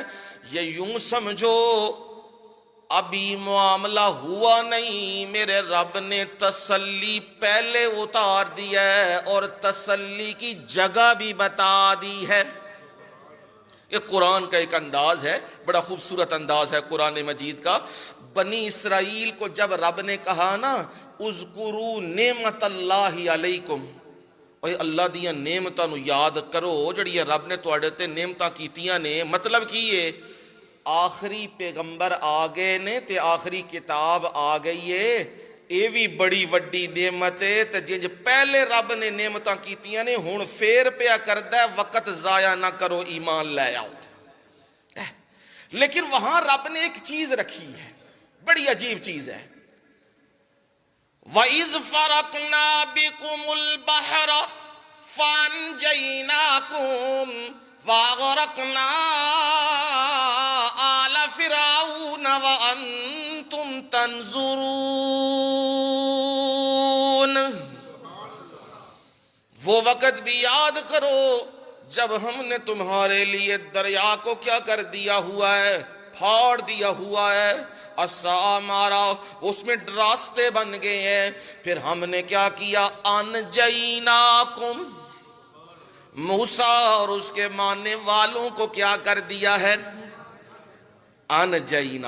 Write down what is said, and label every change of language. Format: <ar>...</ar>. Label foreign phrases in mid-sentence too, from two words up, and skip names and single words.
<ur>یہ یوں سمجھو ابھی معاملہ ہوا نہیں، میرے رب نے تسلی پہلے اتار دی ہے اور تسلی کی جگہ بھی بتا دی ہے۔ یہ قرآن کا ایک انداز ہے، بڑا خوبصورت انداز ہے قرآن مجید کا۔</ur> <pa>بنی اسرائیل کو جب رب نے کہا نا</pa> <ar>اذکروا نعمت اللہ علیکم</ar> <pa>اوے اللہ دیاں نعمتاں نو یاد کرو جڑیاں رب نے تواڈے تے نعمتاں کیتیاں نے. مطلب کی ہے آخری پیغمبر آ گئے نے تے آخری کتاب آ گئی ہے.</pa> <ur>یہ بھی بڑی وڈی نعمت ہے.</ur> <pa>تے جنج پہلے رب نے نعمتاں کیتیاں نے ہن پھر پیا کردا ہے</pa> <ur>وقت ضائع نہ کرو ایمان لے آؤ. لیکن وہاں رب نے ایک چیز رکھی ہے, بڑی عجیب چیز ہے.</ur> <ar>وَإِذْ فَرَقْنَا بِكُمُ الْبَحْرَ فَأَنْجَيْنَاكُمْ وَأَغْرَقْنَا آلَ فِرْعَوْنَ وَأَنْتُمْ تَنْظُرُونَ.</ar> <ur>وہ وقت بھی یاد کرو جب ہم نے تمہارے لیے دریا کو کیا کر دیا ہوا ہے, پھاڑ دیا ہوا ہے. عصا مارا, اس میں راستے بن گئے ہیں. پھر ہم نے کیا کیا, انجیناکم, موسیٰ اور اس کے ماننے والوں کو کیا کر دیا ہے, انجینا.</ur>